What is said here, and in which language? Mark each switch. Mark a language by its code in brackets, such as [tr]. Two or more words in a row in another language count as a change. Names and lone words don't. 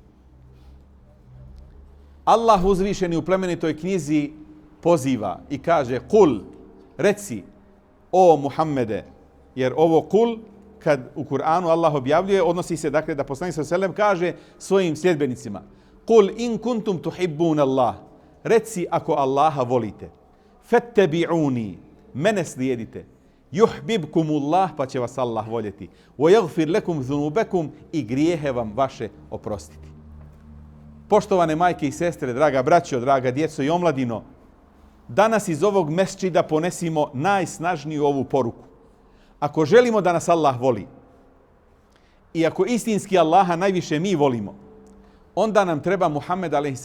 [bs] Allah uzvišeni u plemenitoj knjizi poziva i kaže: Kul, reci, o Muhammede, jer ovo kul, kad u Kur'anu Allah objavljuje, odnosi se dakle da poslanik [ar] صلى الله عليه وسلم [bs] kaže svojim sljedbenicima: [ar] قل إن كنتم تحبون الله, [bs] reci ako Allaha volite, fattabi'uni, mene slijedite, yuhbibkumullah, pa će vas Allah voljeti, [ar] ويغفر لكم ذنوبكم, [bs] i grijehe vam vaše oprostiti. Poštovane majke i sestre, draga braćo, draga djeco i omladino, danas iz ovog mesdžida ponesimo najsnažniju ovu poruku. Ako želimo da nas Allah voli i ako istinski Allaha najviše mi volimo, onda nam treba Muhammed a.s.